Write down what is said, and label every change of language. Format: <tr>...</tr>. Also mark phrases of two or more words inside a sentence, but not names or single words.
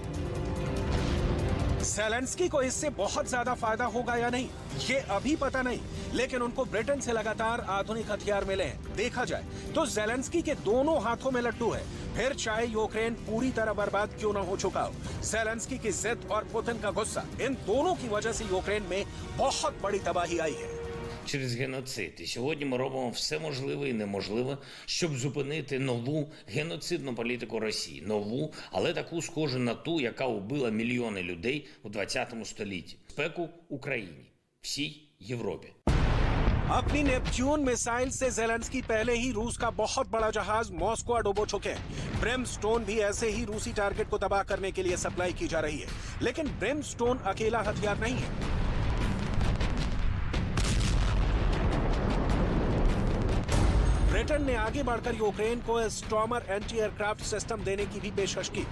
<hi>जेलेंस्की को इससे बहुत ज्यादा फायदा होगा या नहीं, ये अभी पता नहीं, लेकिन उनको ब्रिटेन से लगातार आधुनिक हथियार मिले हैं। देखा जाए तो जेलेंस्की के दोनों हाथों में लड्डू है, फिर चाहे यूक्रेन पूरी तरह बर्बाद क्यों न हो चुका हो। जेलेंस्की की जिद और पुतिन का गुस्सा, इन दोनों की वजह से यूक्रेन में बहुत बड़ी तबाही आई है।</hi> <uk>Через геноцид. І сьогодні ми робимо все можливе і неможливе, щоб зупинити нову геноцидну політику Росії. Нову, але таку схожу на ту, яка убила мільйони людей у 20 столітті. Безпеку Україні, всій Європі.</uk> <hi>अपनी नेपच्यून मिसाइल से जेलेंस्की पहले ही रूस का बहुत बड़ा जहाज मॉस्को डुबो चुके हैं। ब्रिमस्टोन भी ऐसे ही रूसी टारगेट को तबाह करने के लिए सप्लाई की जा रही है, लेकिन ब्रिमस्टोन अकेला हथियार नहीं है। ब्रिटेन ने आगे बढ़कर यूक्रेन को स्टॉर्मर</hi> <en>anti aircraft system</en> <hi>देने की भी पेशकश की।</hi>